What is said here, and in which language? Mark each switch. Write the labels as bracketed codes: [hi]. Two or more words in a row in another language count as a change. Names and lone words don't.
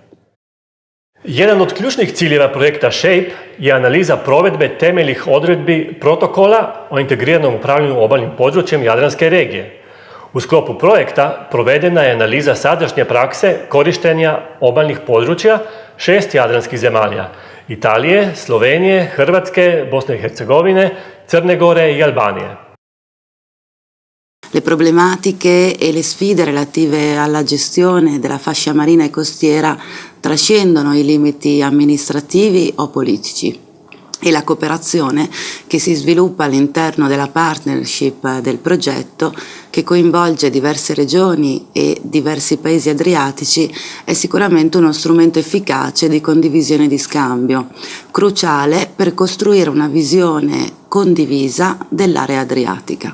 [hr] Jedan od ključnih ciljeva projekta SHAPE je analiza provedbe temeljnih odredbi protokola o integriranom upravljanju obalnim područjem Jadranske regije. U sklopu projekta provedena je analiza sadašnje prakse korištenja obalnih područja 6 jadranskih zemalja: Italije, Slovenije, Hrvatske, Bosne i Hercegovine, Crne Gore i Albanije. [it] Le problematiche e le sfide relative alla gestione della fascia marina e costiera trascendono i limiti amministrativi o politici, e la cooperazione che si sviluppa all'interno della partnership del progetto, che coinvolge diverse regioni e diversi paesi adriatici, è sicuramente uno strumento efficace di condivisione e di scambio, cruciale per costruire una visione condivisa dell'area adriatica.